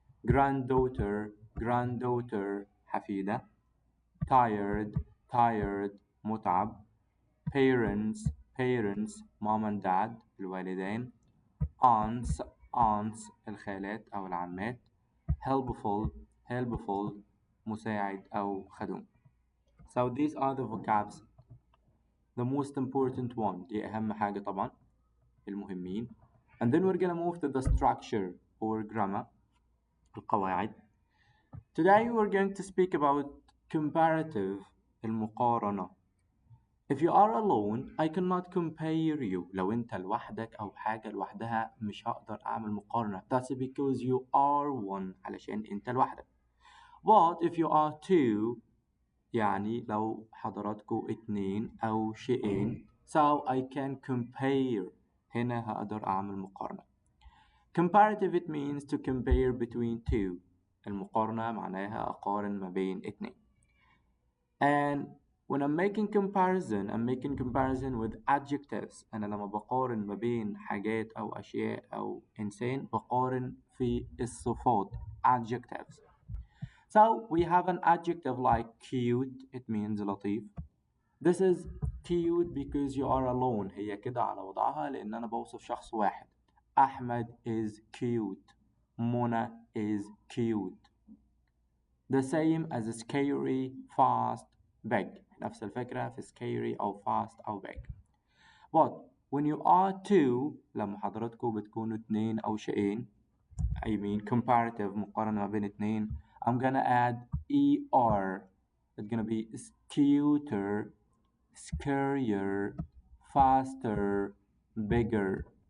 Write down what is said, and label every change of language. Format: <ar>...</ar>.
<en>granddaughter granddaughter حفيدة tired tired متعب parents parents mom and dad الوالدين aunts aunts الخالات أو العمات helpful helpful مساعد أو خدوم. So these are the vocabs. The most important one</en> <ar>دي أهم حاجة طبعا المهمين.</ar> <en>And then we're gonna move to the structure or grammar القواعد. Today we're going to speak about comparative المقارنة. If you are alone I cannot compare you.</en> <ar>لو أنت لوحدك أو حاجة لوحدها مش هقدر أعمل مقارنة.</ar> <en>That's because you are one</en> <ar>علشان أنت لوحدك.</ar> <en>But if you are two</en> <ar>يعني لو حضراتكم اتنين أو شيئين</ar> <en>so I can compare</en> <ar>هنا هقدر أعمل مقارنة.</ar> <en>Comparative it means to compare between two.</en> <ar>المقارنة معناها أقارن ما بين اتنين.</ar> <en>And when I'm making comparison with adjectives.</en> <ar>أنا لما بقارن ما بين حاجات أو أشياء أو إنسان بقارن في الصفات adjectives.</ar> <en>So we have an adjective like cute. It means لطيف. This is cute because you are alone.</en> <ar>هي كده على وضعها لأن أنا بوصف شخص واحد.</ar> <en>أحمد is cute. منى is cute. The same as scary, fast, big.</en> <ar>نفس الفكرة في scary أو fast أو big.</ar> <en>But when you are two</en> <ar>لما حضراتكم بتكونوا اتنين أو شيئين</ar> <en>I mean comparative</en> <ar>مقارنة ما بين اتنين</ar> <en>I'm gonna add ER. It's gonna be cuter, scarier, faster, bigger.</en>